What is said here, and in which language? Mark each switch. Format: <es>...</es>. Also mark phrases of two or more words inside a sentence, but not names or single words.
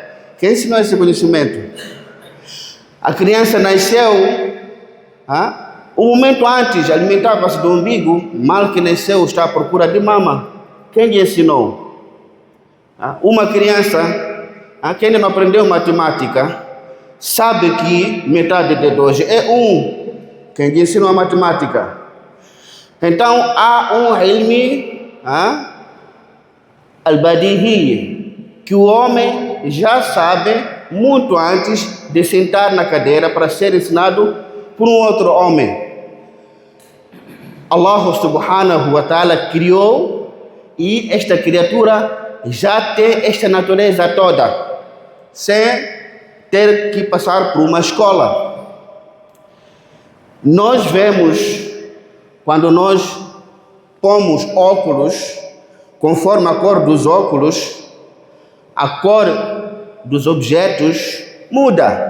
<pt>Quem ensinou esse conhecimento? A criança nasceu, um momento antes alimentava-se do umbigo, mal que nasceu está à procura de mama. Quem lhe ensinou? Uma criança que ainda não aprendeu matemática sabe que metade de 2 é 1. Quem lhe ensinou a matemática? Então há um</pt> <ar>علم البديهي</ar> <pt>que o homem já sabe muito antes de sentar na cadeira para ser ensinado por um outro homem.</pt> <ar>الله سبحانه وتعالى</ar> <pt>criou e esta criatura já tem esta natureza toda, sem ter que passar por uma escola. Nós vemos, quando nós pomos óculos, conforme a cor dos óculos, a cor dos objetos muda.</pt>